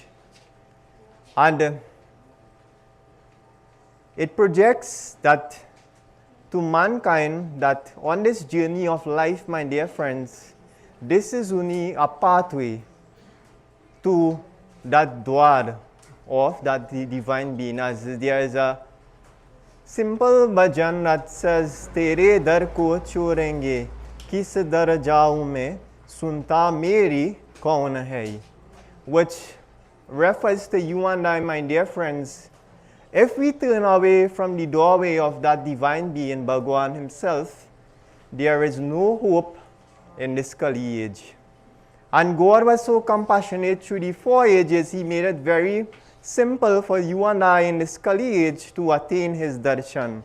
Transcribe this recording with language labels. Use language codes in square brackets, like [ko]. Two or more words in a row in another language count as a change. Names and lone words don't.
[en] And it projects that to mankind that on this journey of life, my dear friends, this is only a pathway to that dwar of that the divine being. As there is a simple bhajan that says, [hi] तेरे दर को छोड़ेंगे, किस दर जाऊँ मैं, सुनता मेरी कौन है, [en] which refers to you and I, my dear friends. If we turn away from the doorway of that divine being, Bhagwan himself, there is no hope in this Kali age. And God was so compassionate through the 4 ages, he made it very simple for you and I in this Kali age to attain his darshan.